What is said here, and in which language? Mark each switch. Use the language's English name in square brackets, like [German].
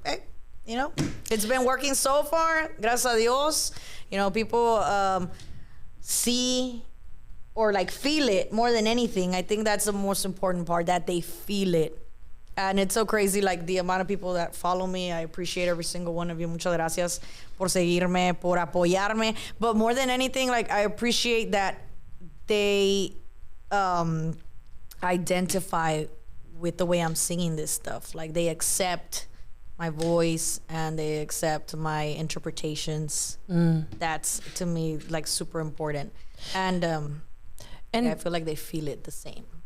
[English] Hey, you know, it's been working so far, [Spanish] gracias a Dios. [English] You know, people see or like feel it more than anything. I think that's the most important part, that they feel it. And it's so crazy, like the amount of people that follow me. I appreciate every single one of you. [Spanish] Muchas gracias por seguirme, por apoyarme. [English] But more than anything, like I appreciate that they identify with the way I'm singing this stuff. Like they accept my voice and they accept my interpretations. That's, to me, like super important. And I feel like they feel it the same.